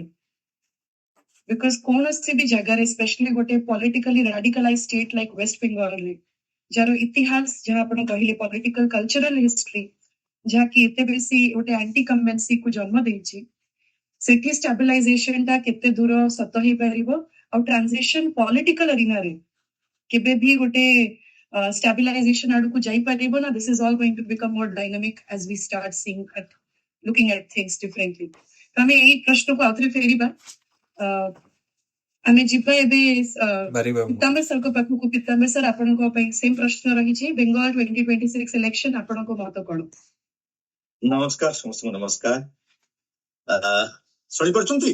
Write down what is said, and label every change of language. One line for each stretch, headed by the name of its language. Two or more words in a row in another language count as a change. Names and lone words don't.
Odia: ବିକଜ କୌଣସି ବି ଜାଗାରେ ସ୍ପେଶାଲି ଗୋଟେ
English: politically radicalize state like
Odia: ୱେଷ୍ଟ ବେଙ୍ଗଲରେ ଯାହାର ଇତିହାସ ଯାହା ଆପଣ କହିଲେ
English: political cultural history
Odia: ଯାହାକି ଏତେ ବେଶୀ ଗୋଟେ
English: anti incumbency
Odia: କୁ ଜନ୍ମ ଦେଇଛି, ସେଠି ଷ୍ଟାବିଲାଇଜେସନ ଟା କେତେ ଦୂର ସତ ହେଇପାରିବ ଆଉ
English: transition political arenaରେ
Odia: କେବେ ବି ଗୋଟେ stabilization ଆଡକୁ ଯାଇପାରିବ ନା।
English: this is all going to become more dynamic as we start seeing looking at things differently।
Odia: ତ ଆମେ ଏଇ ପ୍ରଶ୍ନକୁ ଆଉଥରେ ଫେରିବା। ଆମେ ଯିବା ଏବେ ପିତାମ୍ବର ସାର୍ଙ୍କ ପାଖକୁ। ପିତାମ୍ବର ସାର୍, ଆପଣଙ୍କ ପାଇଁ ସେମ୍ ପ୍ରଶ୍ନ ରହିଛି, ବେଙ୍ଗଲ 2026 ଇଲେକ୍ସନ ଆପଣଙ୍କ ମତ କଣ? ନମସ୍କାର ସମସ୍ତଙ୍କୁ, ନମସ୍କାର। ଶୁଣିପାରୁଛନ୍ତି?